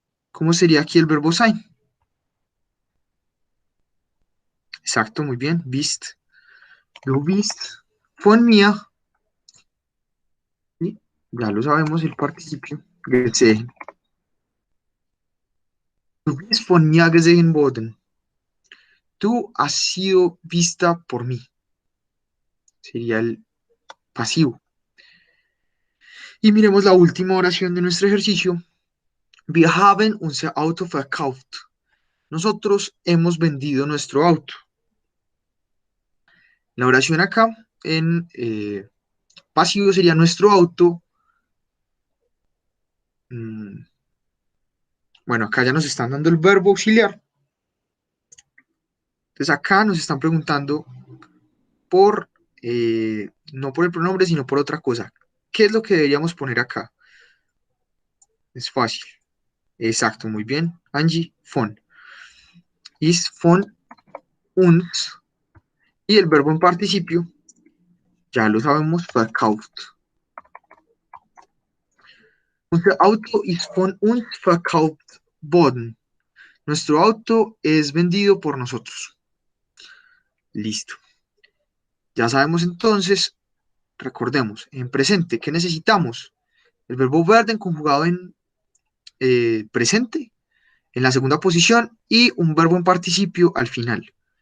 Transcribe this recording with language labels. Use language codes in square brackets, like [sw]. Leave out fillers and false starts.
[es] ¿Cómo sería aquí el verbo sein? Exacto, muy bien. [de] Bist. Du bist von mir. [es] Y ya lo sabemos, el participio. [de] Gesehen. Du bist von mir gesehen worden. [es] Tú has sido vista por mí. Sería el pasivo. Y miremos la última oración de nuestro ejercicio. [de] Wir haben unser Auto verkauft. [es] Nosotros hemos vendido nuestro auto. La oración acá en pasivo sería nuestro auto. Bueno, acá ya nos están dando el verbo auxiliar. Entonces acá nos están preguntando por, no por el pronombre, sino por otra cosa. ¿Qué es lo que deberíamos poner acá? Es fácil. Exacto, muy bien. Angie, von. [de] Ist von uns. [es] Y el verbo en participio, ya lo sabemos, verkauft. [de] Unser Auto ist von uns verkauft worden. [es] Nuestro auto es vendido por nosotros. Listo. Ya sabemos entonces, recordemos, en presente, ¿qué necesitamos? El verbo werden conjugado en presente, en la segunda posición, y un verbo en participio al final.